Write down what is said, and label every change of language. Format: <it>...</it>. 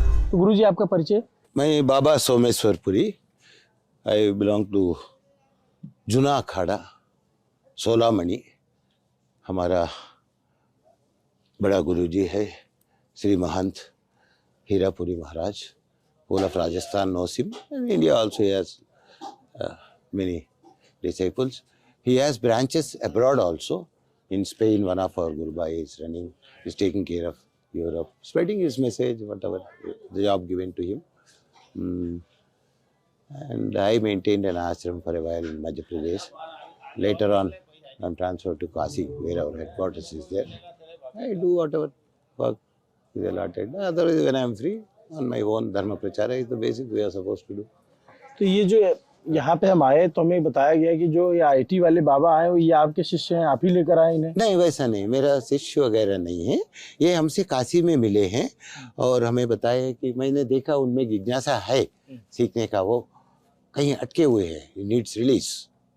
<hi>तो गुरुजी आपका परिचय? मैं बाबा सोमेश्वरपुरी,</hi> <en>I belong to</en> <hi>जुना अखाड़ा सोलामणि। हमारा बड़ा गुरुजी है श्री महंत हीरापुरी महाराज,</hi> <en>whole of Rajasthan knows him, and India also has many disciples. He has branches abroad also. In Spain, one of our Guru Bhai is running, is taking care of Europe, spreading his message, whatever the job given to him. And I maintained an ashram for a while in Madhya Pradesh. Later on, I'm transferred to Kasi, where our headquarters is there. I do whatever work is allotted. Otherwise, when I'm free, on my own dharma prachara is the basic we are supposed to do.</en> <hi>तो ये जो यहाँ पे हम आए तो हमें बताया गया कि जो ये आईटी वाले बाबा आए हो, ये आपके शिष्य हैं, आप ही लेकर आए इन्हें? नहीं, वैसा नहीं, मेरा शिष्य वगैरह नहीं है। ये हमसे काशी में मिले हैं और हमें बताया कि मैंने देखा उनमें जिज्ञासा है सीखने का, वो कहीं अटके हुए हैं,</hi> <en>Needs release.</en>